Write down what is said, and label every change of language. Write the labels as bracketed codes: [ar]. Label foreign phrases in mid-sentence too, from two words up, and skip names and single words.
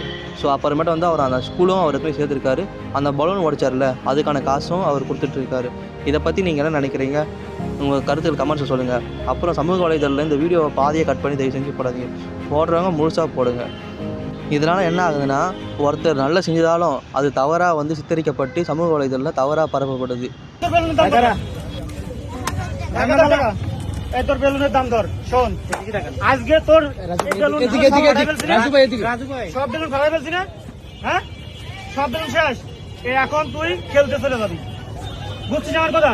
[ta] ஸோ அப்புறமேட்டு வந்து அவர் அந்த ஸ்கூலும் அவர் போய் சேர்த்துருக்காரு. அந்த பலூன் உடைச்சார்ல அதுக்கான காசும் அவர் கொடுத்துட்ருக்காரு. இதை பற்றி நீங்கள் என்ன நினைக்கிறீங்க? உங்கள் கருத்துக்கள் கமெண்ட்ஸை சொல்லுங்கள். அப்புறம் சமூக வலைதளத்தில் இந்த வீடியோவை பாதியை கட் பண்ணி தயவு செஞ்சு போடாதீங்க. போடுறவங்க முழுசாக போடுங்க. இதனால் என்ன ஆகுதுன்னா ஒருத்தர் நல்லா செஞ்சதாலும் அது தவறாக வந்து சித்தரிக்கப்பட்டு சமூக வலைதளத்தில் தவறாக பரப்பப்படுது. [bn] তোর বেলুনের দাম ধর, শোন আজকে তোর সব বেলুন ফেলাই ফেলছি না, হ্যাঁ সব বেলুন শেষ। এখন তুই খেলতে চলে যাবি, বুঝছিস আমার কথা?